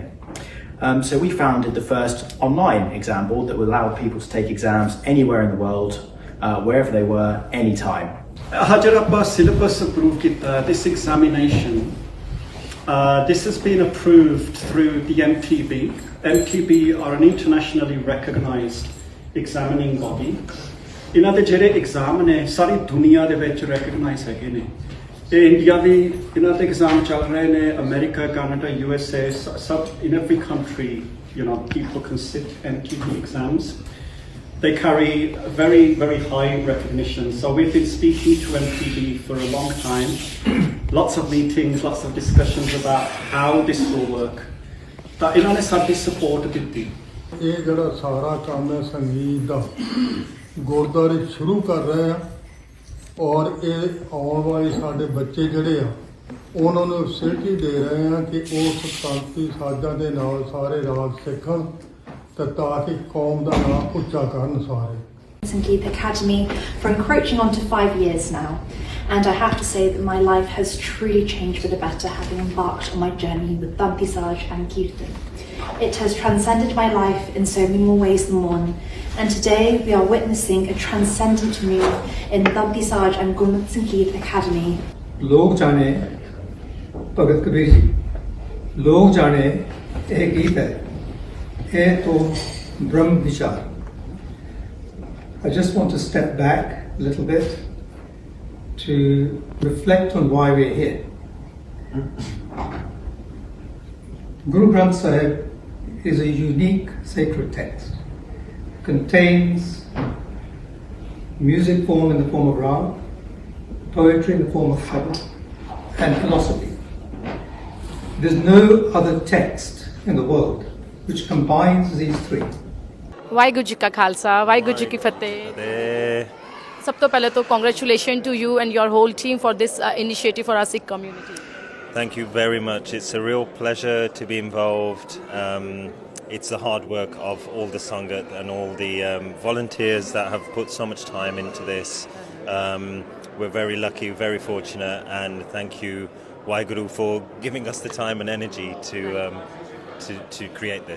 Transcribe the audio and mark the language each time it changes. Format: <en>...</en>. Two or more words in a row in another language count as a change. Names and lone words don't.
<en>So we founded the first online exam board that would allow people to take exams anywhere in the world, wherever they were, anytime. Hajarabba syllabus approved this examination. This has been approved through the MTB. MTB are an internationally recognized examining body.</en> <pa>ਇਹਨਾਂ ਦੇ ਜਿਹੜੇ ਐਗਜ਼ਾਮ ਨੇ ਸਾਰੀ ਦੁਨੀਆ ਦੇ ਵਿੱਚ ਰੈਕਗਨਾਈਜ਼ ਹੈਗੇ ਨੇ। ਇਹ ਇੰਡੀਆ ਵੀ ਇਹਨਾਂ ਦੇ ਐਗਜ਼ਾਮ ਚੱਲ ਰਹੇ ਨੇ, ਅਮਰੀਕਾ, ਕੈਨੇਡਾ, USA, ਸਭ</pa> <en>in every country, people can sit MTB exams. They carry very, very high recognition. So we've been speaking to MTB for a long time. Lots of meetings, lots of discussions about how this will work.</en> <pa>ਤਾਂ ਇਹਨਾਂ ਨੇ ਸਾਡੀ ਸਪੋਰਟ ਦਿੱਤੀ। ਇਹ ਜਿਹੜਾ ਸਾਰਾ ਕੰਮ ਹੈ ਸੰਗੀਤ ਦਾ ਗੁਰਦੁਆਰੇ ਸ਼ੁਰੂ ਕਰ ਰਹੇ ਆ, ਔਰ ਇਹ ਆਉਣ ਵਾਲੇ ਸਾਡੇ ਬੱਚੇ ਜਿਹੜੇ ਆ ਉਹਨਾਂ ਨੂੰ ਫੈਸਿਲਿਟੀ ਦੇ ਰਹੇ ਆ ਕਿ ਉਸ ਸ਼ਾਂਤੀ ਸਾਜ਼ਾਂ ਦੇ ਨਾਲ ਸਾਰੇ ਰਾਗ ਸਿੱਖਣ ਤੇ ਤਾਂ ਕਿ ਕੌਮ ਦਾ ਨਾਮ ਉੱਚਾ ਕਰਨ ਸਾਰੇ।</pa> <en>Sangeet Academy for encroaching on to 5 years now, and I have to say that my life has truly changed for the better having embarked on my journey with Tanti Saj and Kirtan. It has transcended my life in so many more ways than one, and today we are witnessing a transcendent move in Tanti Saj and Gurmat Sangeet Academy.</en> <hi>लोग जाने भगत कबीर जी, लोग जाने एक गीत है, ये तो ब्रह्म विचार।</hi> <en>I just want to step back a little bit to reflect on why we're here. Guru Granth Sahib is a unique sacred text. It contains music form in the form of rag, poetry in the form of shabad, and philosophy. There's no other text in the world which combines these three.</en> <pa>ਵਾਹਿਗੁਰੂ ਜੀ ਕਾ ਖਾਲਸਾ ਵਾਹਿਗੁਰੂ ਜੀ ਕੀ ਫਤਿਹ। ਸਭ ਤੋਂ ਪਹਿਲੇ ਤਾਂ</pa> <en>congratulations to you and your whole team for this initiative for our Sikh community. Thank you very much. It's a real pleasure to be involved. It's the hard work of all the Sangat and all the volunteers that have put so much time into this. We're very lucky, very fortunate, and thank you, Waheguru, for giving us the time and energy to create this.</en>